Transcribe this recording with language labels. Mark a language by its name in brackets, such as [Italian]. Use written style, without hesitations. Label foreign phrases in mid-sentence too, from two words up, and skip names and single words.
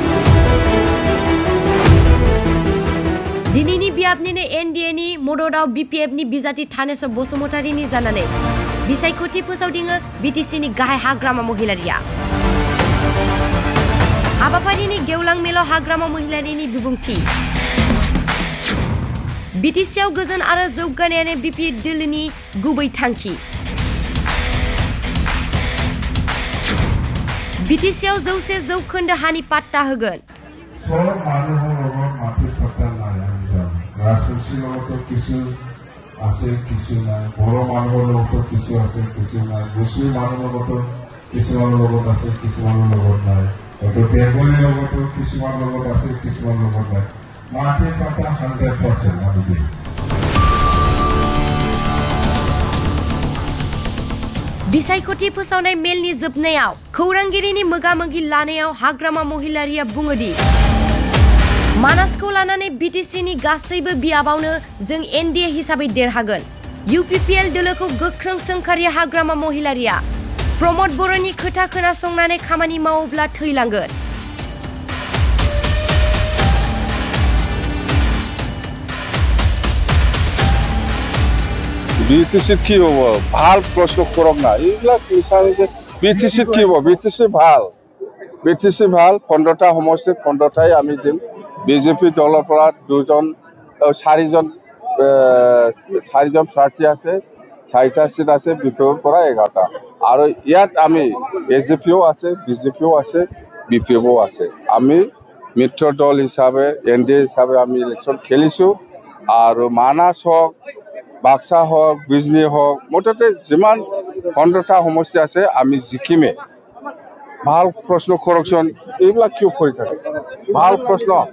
[Bodo] Dinini Biapni NDNi Mododao BPMni Bizati Taneso Bosomotarini Zanane. Bisaikoti Pusaudinga BTCni Gahai Hagrama Mohilaria. Habaparini Geulang Melo Hagrama Mohilarini Bibungti. BTCआव गोजोन आरो जौगानायानो BP दिल्लीनि गुबै थांखि BTCआव 100% हानि पाट्टा होगोन [Assamese] सब মানুহৰ লগত মাটি পাত্তা নাই আমি জানো ৰাজবংশী লগতো কিছু আছে কিছু নাই বড় মানুহৰ লগতো কিছু আছে কিছু নাই মুছলিম মানুহৰ লগতো কিছুমানৰ লগত আছে কিছুমানৰ লগত নাই তো বেংগলী লগতো কিছুমানৰ লগত আছে কিছুমানৰ লগত নাই মাটি পাত্তা 100% আমি দিম [Bodo] बिसायख'थि फोसावनाय मेलनि जोबनायाव खौरांगिरिनि मोगा-मोगि लानायाव हाग्रामा महिलारिया बुङोदि मानासखौ लानानै BTCनि गासैबो बियाबावनो जों NDA हिसाबै देरहागोन UPPL दोलोखौ गोख्रों सोंखारिया हाग्रामा महिलारिया प्रमद बर'नि खोथा खोनासंनानै खामानि मावोब्ला थैलांगोन [Assamese] BTC কি হব ভাল প্রশ্ন করক না এইগুলা বিচারে যে BTC কি হব BTC ভাল 15টা সমষ্টিত 15টাই আমি দিম বিজেপি দলৰ পৰা চাৰিজন প্ৰাৰ্থী আছে 4টা সিট আছে বিপিৰ পৰা 11টা আৰু ইয়াত আমি এজেপিও আছে বিজেপিও আছে বিপিও আছে আমি মিত্ৰ দল হিচাপে NDA হিচাপে আমি ইলেকশন খেলিছো আৰু মানাস হওক বাক্সা হোক বিজনী হোক মোটামুটি যিমান 15টা সমষ্টি আছে আমি জিকিমে ভাল প্ৰশ্ন কৰকচোন এইবিলাক কিয় কৰি থাকে ভাল প্ৰশ্ন